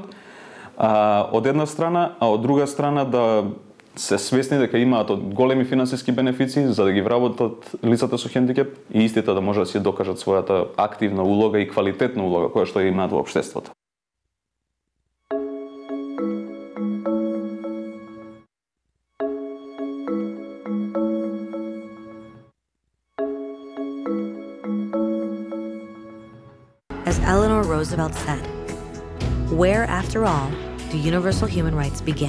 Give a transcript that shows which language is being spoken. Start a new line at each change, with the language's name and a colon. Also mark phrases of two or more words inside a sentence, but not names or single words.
Macedonian: Од една страна, а од друга страна да се свесни дека имаат големи финансиски бенефиции за да ги вработат лицата со хендикеп и истите да може да си докажат својата активна улога и квалитетна улога која што имаат во општеството.
English: As Eleanor Roosevelt said, where, after all, do universal human rights begin?